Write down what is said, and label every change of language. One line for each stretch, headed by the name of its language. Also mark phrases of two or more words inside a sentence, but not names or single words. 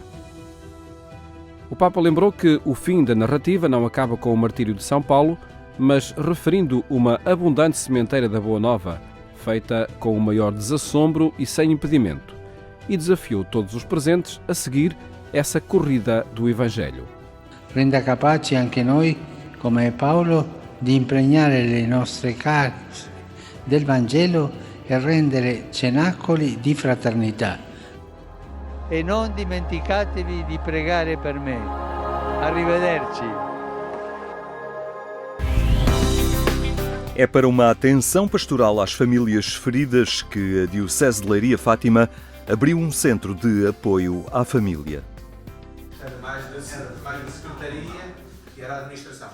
Portuguese: O Papa lembrou que o fim da narrativa não acaba com o martírio de São Paulo, mas referindo uma abundante sementeira da Boa Nova, feita com o maior desassombro e sem impedimento, e desafiou todos os presentes a seguir essa corrida do Evangelho.
Italian: Renda capaci anche noi, come Paolo, di impregnare le nostre case del Vangelo e rendere cenacoli di fraternità. E non dimenticatevi di pregare per me. Arrivederci.
Portuguese: É para uma atenção pastoral às famílias feridas que a Diocese de Leiria Fátima abriu um centro de apoio à família. Era mais da Secretaria que era a Administração.